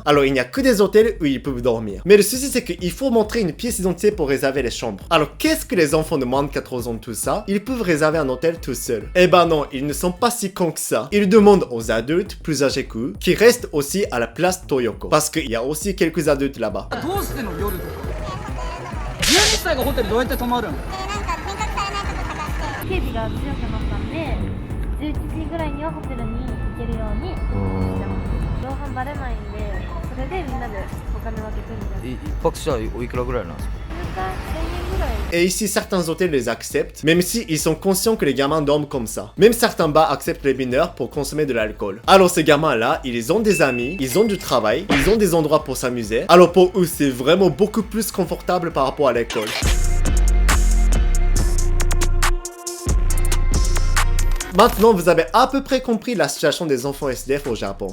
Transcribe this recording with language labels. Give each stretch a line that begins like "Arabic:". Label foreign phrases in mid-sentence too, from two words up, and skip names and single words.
French: Alors il n'y a que des hôtels où ils peuvent dormir. Mais le souci c'est qu'il faut montrer une pièce d'identité pour réserver les chambres. Alors qu'est-ce que les enfants de moins de 14 ans tout ça? Ils peuvent réserver un hôtel tout seuls. Eh ben non, ils ne sont pas si cons que ça. Ils demandent aux adultes plus âgés qu'eux qui restent aussi à la place Toyoko. Parce qu'il y a aussi quelques adultes là-bas.
Japanese: どうしての夜とか12歳がホテルどうやって泊まるん警備が強くなったんで11時ぐらいにはホテルに行けるようにしてます同伴バレないんでそれでみんなでお金分けてみたいな一泊したらおいくらぐらいなんですか？ 1000円ぐらい
French: Et ici, certains hôtels les acceptent, même si ils sont conscients que les gamins dorment comme ça. Même certains bars acceptent les mineurs pour consommer de l'alcool. Alors ces gamins-là, ils ont des amis, ils ont du travail, ils ont des endroits pour s'amuser. Alors pour eux, c'est vraiment beaucoup plus confortable par rapport à l'école. Maintenant, vous avez à peu près compris la situation des enfants SDF au Japon.